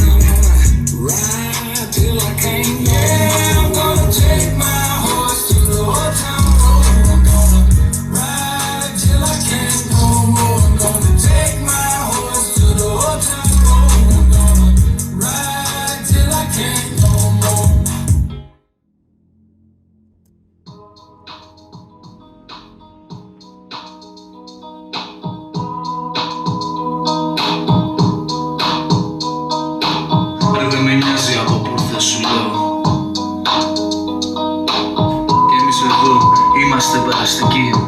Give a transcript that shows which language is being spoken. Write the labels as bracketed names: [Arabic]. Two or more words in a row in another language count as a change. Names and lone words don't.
[English] I'm gonna ride till I can't no more. Yeah, I'm gonna take my horse to the old town road. I'm gonna ride till I can't no more. I'm gonna take my horse to the old town road. I'm gonna ride till I can't no more. [Greek] Ρε δεν με νοιάζει από πού θα σου λέω. Κι εμείς εδώ είμαστε περαστικοί.